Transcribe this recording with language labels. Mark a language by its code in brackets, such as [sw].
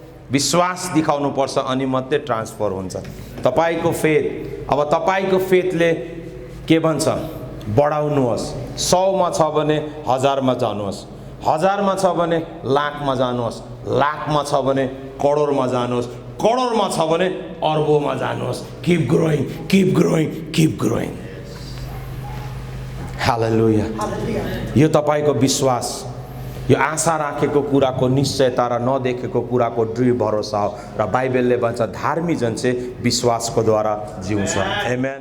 [ne] विश्वास दिखाउनु पर्छ अनि मात्रै ट्रान्सफर हुन्छ। तपाईको फेथ, अब तपाईको फेथले के भन्छ, बढाउनुहोस्। 100 मा छ भने 1000 मा जानुहोस्। हजारमा छ भने लाखमा जानुहोस्, लाखमा छ भने करोडमा जानुहोस्, करोडमा छ भने अर्बौंमा जानुहोस्। [en] Keep growing, keep growing, keep growing. [ne] हालेलुया। यो तपाईको विश्वास, यो आशा राखेको कुराको निश्चयता र नदेखेको कुराको दृढ भरोसा हो। र बाइबलले भन्छ धार्मिक जन चाहिँ विश्वासको द्वारा जिउँछ। आमेन।